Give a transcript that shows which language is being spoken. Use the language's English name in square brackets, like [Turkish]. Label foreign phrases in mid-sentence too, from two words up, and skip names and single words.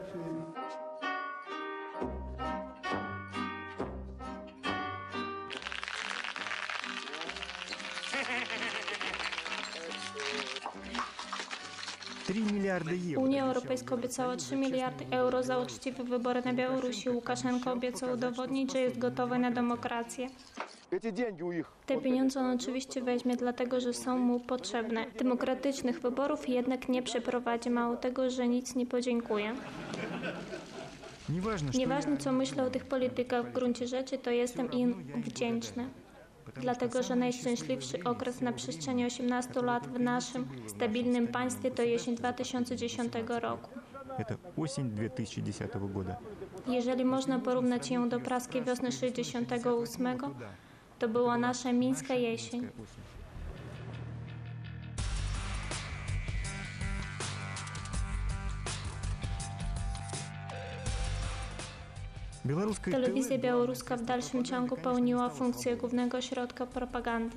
[Polish] Unia Europejska obiecała 3 miliardy euro za uczciwe wybory na Białorusi. Łukaszenko obiecał udowodnić, że jest gotowy na demokrację. [Russian] Эти деньги у их. [Polish] Te pieniądze on oczywiście weźmie, dlatego że są mu potrzebne. Demokratycznych wyborów jednak nie przeprowadzi, mało tego, że nic nie podziękuje. Nieważne, co myślę o tych politykach, w gruncie rzeczy to jestem im wdzięczny. Dlatego, że najszczęśliwszy okres na przestrzeni 18 lat w naszym stabilnym państwie to jesień 2010 roku. [Russian] Это осень 2010 года. [Polish] Jeżeli można porównać ją do praskiej wiosny 68, to była nasza mińska jesień. Telewizja białoruska w dalszym ciągu pełniła funkcję głównego środka propagandy.